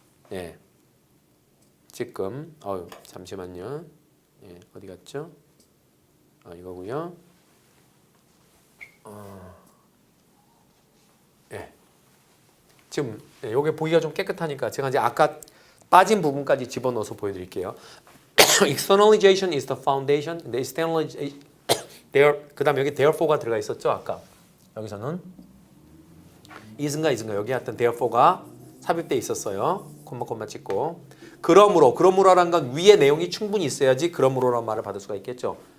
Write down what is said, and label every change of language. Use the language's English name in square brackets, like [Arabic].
[Korean] 네. 지금 잠시만요. 어디 갔죠? 이거고요. 지금 요게 보기가 좀 깨끗하니까 제가 이제 아까 빠진 부분까지 집어넣어서 보여드릴게요. [English] Externalization is the foundation. The externalization, [Korean] 그다음 여기 therefore가 들어가 있었죠. 아까 여기서는 is인가 여기 하여튼 therefore가 삽입돼 있었어요. 콤마 찍고 그러므로라는 건 위에 내용이 충분히 있어야지 그러므로라는 말을 받을 수가 있겠죠.